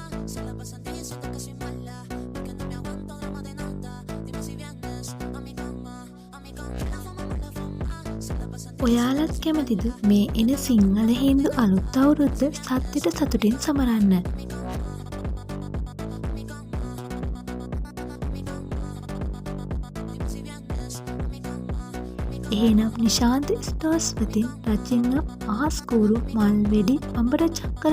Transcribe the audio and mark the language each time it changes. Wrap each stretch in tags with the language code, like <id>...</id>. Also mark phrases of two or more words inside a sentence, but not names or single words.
<es>Se la pasan diciendo que soy mala y que no me aguanto drama de nada. Dime si vienes a mi cama, a mi cama. La fama, la fama. Se la pasan</es> <si>ඔයාලත් කැමතිද මේ එන සිංහල හින්දු අලුත් අවුරුද්ද සත්‍යට සතුටින් සමරන්න? එහෙනම් නිශාන්ත ස්ටෝර්ස් වෙතින් රචින්න අහස්කූරු මල් වෙඩි අඹර චක්කර</si>